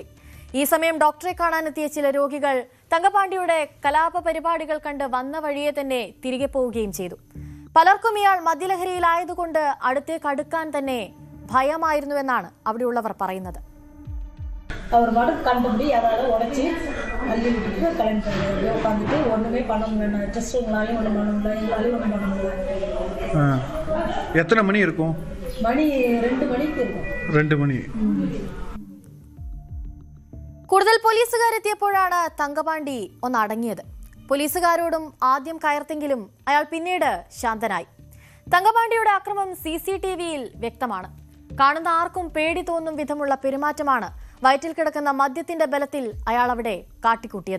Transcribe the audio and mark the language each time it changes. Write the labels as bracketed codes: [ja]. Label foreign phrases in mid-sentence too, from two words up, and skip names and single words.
[ml] ഈ സമയം ഡോക്ടറെ കാണാനെത്തിയ ചില രോഗികൾ തങ്കപാണ്ടിയുടെ കലാപ പരിപാടികൾ കണ്ട് വന്ന വഴിയെ തന്നെ തിരികെ പോവുകയും ചെയ്തു. പലർക്കും ഇയാൾ മദ്യലഹരിയിലായതുകൊണ്ട് അടുത്തേക്ക് അടുക്കാൻ തന്നെ ഭയമായിരുന്നുവെന്നാണ് അവിടെയുള്ളവർ പറയുന്നത്. [ta] அவர் மட்டும் கண்டுபிடி அதாவது உடச்சி அள்ளி விட்டுட்டு கல்யாணம் பண்ணி உட்காந்துட்டு ஒன்றுமே பண்ண முடியல. டெஸ்ட் உங்களாலையும் ஒன்றும் பண்ண முடியல, எங்களாலையும் ஒன்றும் பண்ண முடியல. எத்தனை மணி இருக்கும்? மணி 2 மணிக்கு இருக்கும். [ml] 2 മണി. കൂടുതൽ പോലീസുകാരെത്തിയപ്പോഴാണ് തങ്കപാണ്ടി ഒന്ന് അടങ്ങിയത്. പോലീസുകാരോടും ആദ്യം കയർത്തെങ്കിലും അയാൾ പിന്നീട് ശാന്തനായി. തങ്കപാണ്ടിയുടെ ആക്രമണം CCTVയിൽ വ്യക്തമാണ്. കാണുന്ന ആർക്കും പേടി തോന്നും വിധമുള്ള പെരുമാറ്റമാണ് വയറ്റിൽ കിടക്കുന്ന മദ്യത്തിന്റെ ബലത്തിൽ അയാൾ അവിടെ കാട്ടിക്കൂട്ടിയത്.